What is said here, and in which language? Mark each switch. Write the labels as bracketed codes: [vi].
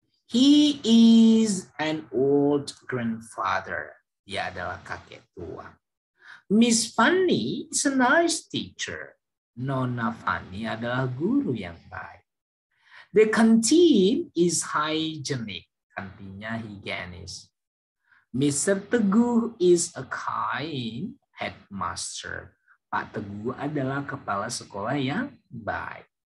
[en] He is an old grandfather. [id] Dia adalah kakek tua. [en] Miss Fanny is a nice teacher. [id] Nona Fanny adalah guru yang baik. [en] The canteen is hygienic. [id] Kantinnya higienis. [en] Mr. Teguh is a kind headmaster. [id] Pak Teguh adalah kepala sekolah yang baik.